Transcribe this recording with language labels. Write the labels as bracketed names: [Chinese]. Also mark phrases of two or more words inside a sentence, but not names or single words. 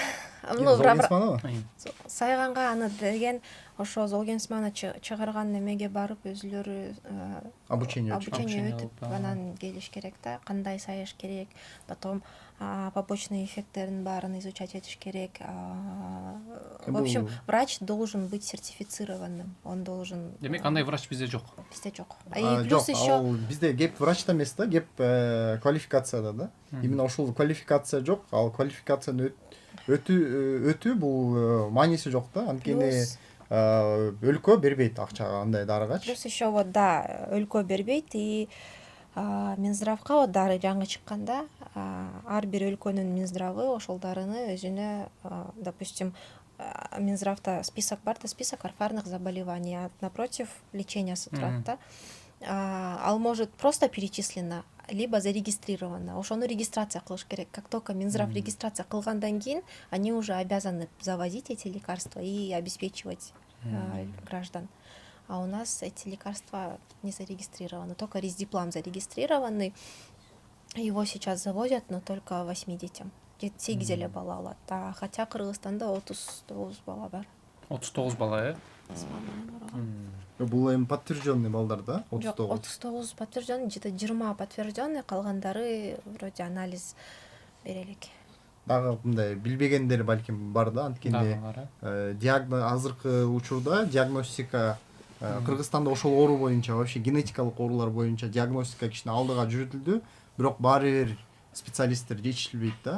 [Kyrgyz] Золгинсманыбы? Сайганга аны деген ошо золгинсманы чыгарган немеге барып өзүлөрү [Russian] Обучение Обучение [Kyrgyz] өтүп алып, анан келиш керек да, кандай саяш керек, [Russian] потом побочный эффекттерин [Kyrgyz] баарын изучать этиш керек. [Russian] В общем, врач должен быть сертифицированным, он должен. [Kyrgyz] Демек, андай врач бизде жок. Бизде жок. И Жок, [Russian] плюс еще [Kyrgyz] ал бизде кеп врачта эмес да, кеп квалификацияда да. Именно ушул квалификация жок, ал квалификацияны өтүү бул мааниси жок да. Анткени өлкө бербейт акча андай дарыгачы. [Russian] плюс еще вот [Kyrgyz] да, өлкө бербейт, и Минздравка вот дары жаңы чыкканда ар бир өлкөнүн Минздравы ошол дарыны өзүнө, допустим, Минздравда список бар да, [Russian] список орфарных заболеваний, а напротив лечениясы [Kyrgyz] турат да. [Russian] Ал может просто перечислено, либо зарегистрировано. [Kyrgyz] Ошону регистрация кылыш керек. [Russian] Как только [Kyrgyz] Минздрав регистрация кылгандан кийин, [Russian] они уже обязаны завозить эти лекарства и обеспечивать граждан. А у нас эти лекарства не зарегистрированы, только Рездиплам зарегистрированный. Его сейчас завозят, но только 8 детям. [Kyrgyz] 8 эле бала алат. Хотя Кыргызстанда 39 бала бар. 39 бала, Бул эми подтвержденный балдар да, Жок, 39 подтвержденный, [Russian] где-то 20 подтвержденный, [Kyrgyz] калгандары вроде анализ бере элек. Дагы мындай билбегендер балким бар да, анткени азыркы учурда диагностика Кыргызстанда ошол оору боюнча, вообще генетикалык оорулар боюнча диагностика кичине алдыга жүрүтүлдү, бирок баары бир специалисттер жетишилбейт да.